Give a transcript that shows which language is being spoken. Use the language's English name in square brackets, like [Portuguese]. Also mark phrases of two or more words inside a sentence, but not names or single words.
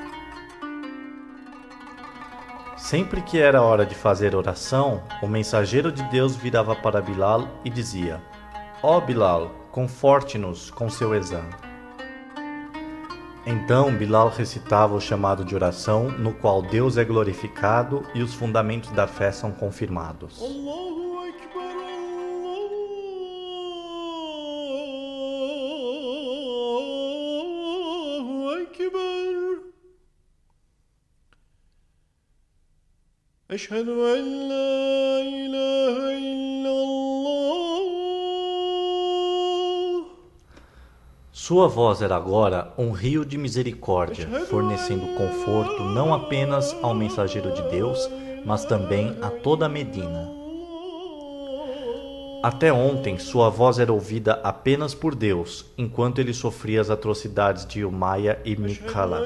[Portuguese] Sempre que era hora de fazer oração, o mensageiro de Deus virava para Bilal e dizia, ó Bilal, conforte-nos com seu exame. Então Bilal recitava o chamado de oração, no qual Deus é glorificado e os fundamentos da fé são confirmados. [Arabic] الله أكبر، الله أكبر. أشهد أن لا إله إلا الله. [Portuguese] Sua voz era agora um rio de misericórdia, fornecendo conforto não apenas ao mensageiro de Deus, mas também a toda Medina. Até ontem, sua voz era ouvida apenas por Deus, enquanto ele sofria as atrocidades de Umayya ibn Khalaf.